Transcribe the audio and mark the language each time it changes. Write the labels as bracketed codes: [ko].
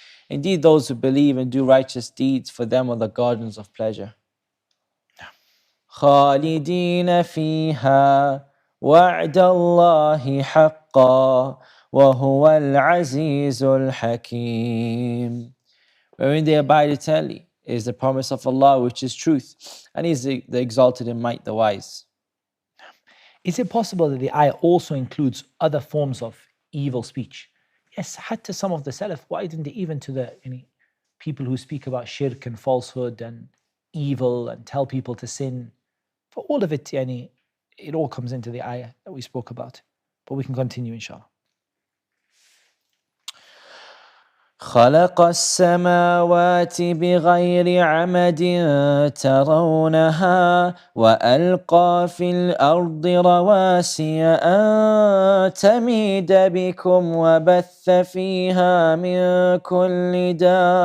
[en] Indeed, those who believe and do righteous deeds, for them are the gardens of pleasure. [ar] خالدين فيها وعد الله حقا وهو العزيز الحكيم. [en] Wherein they abide eternally is the promise of Allah, which is truth, and He is the exalted in might, the wise. Is it possible that the ayah also includes other forms of evil speech? Yes, hatta some of the Salaf, why didn't they even to the people who speak about shirk and falsehood and evil and tell people to sin? For all of it, it all comes into the ayah that we spoke about. But we can continue, inshallah. [ar] خلق السماوات بغير عمد ترونها وألقى في الأرض رواسي أن تميد بكم وبث فيها من كل دابة